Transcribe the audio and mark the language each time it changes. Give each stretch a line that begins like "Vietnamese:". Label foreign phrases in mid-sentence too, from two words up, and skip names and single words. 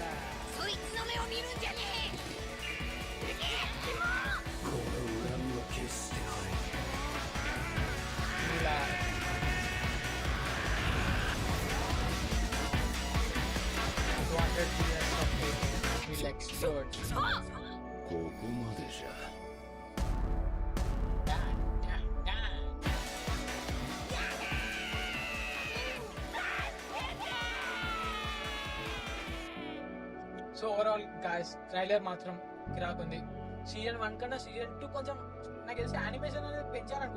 Japanese: そいつの目を見るんじゃねえ。この恨みは決して晴れ。
English: ఇలా years of pain will explode.
Japanese: ここまでじゃ。
Telugu: Dan.
English: so overall guys trailer
Telugu: మాత్రం కిరాకుంది. సీజన్ 1 కన్నా సీజన్ 2 కొంచెం నాకు తెలిసి యానిమేషన్ అనేది పెంచాలనుకుంటా.